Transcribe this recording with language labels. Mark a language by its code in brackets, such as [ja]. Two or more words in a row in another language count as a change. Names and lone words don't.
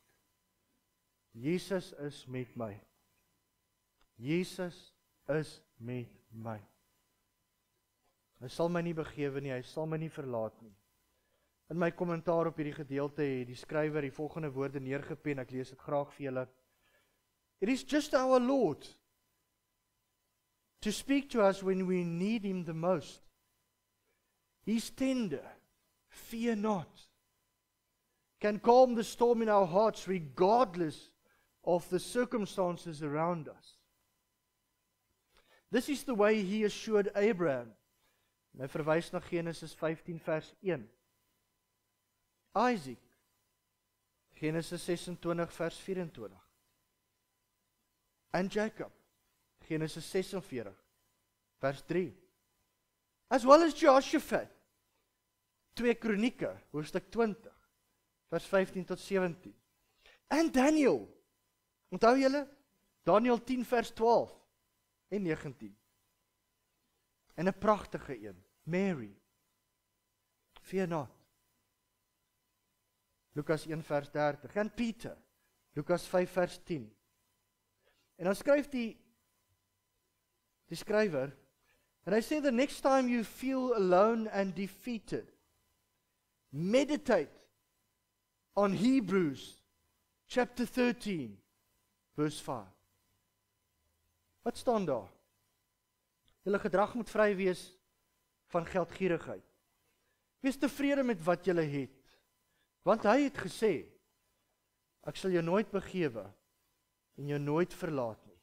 [af] Jesus is met my. Jesus is met my. Hy sal my nie begewe nie, hy sal my nie verlaat nie. In my kommentaar op hierdie gedeelte het die skrywer die volgende woorde neergepen, ek lees dit graag vir julle. [en] It is just our Lord to speak to us when we need Him the most. He's tender, fear not, can calm the storm in our hearts regardless of the circumstances around us. This is the way He assured Abraham. [af] Hy verwys na Genesis 15 vers 1. Isaac, Genesis 26 vers 24. En Jacob, Genesis 46 vers 3. [en] As well as [af] Jehoshaphat, 2 Kronieke, hoofstuk 20, vers 15 tot 17. En Daniel, onthou julle? Daniel 10 vers 12 en 19. En 'n pragtige een, [en] Mary. Fear not. [af] Lukas 1 vers 30. En Pieter, Lukas 5 vers 10. En dan skryf die skrywer, and hy sê, [en] the next time you feel alone and defeated, meditate on Hebrews chapter 13, verse 5. [af] Wat staan daar? Julle gedrag moet vry wees van geldgierigheid. Wees tevrede met wat julle het, want hy het gesê, ek sal jou nooit begewe en jou nooit verlaat nie.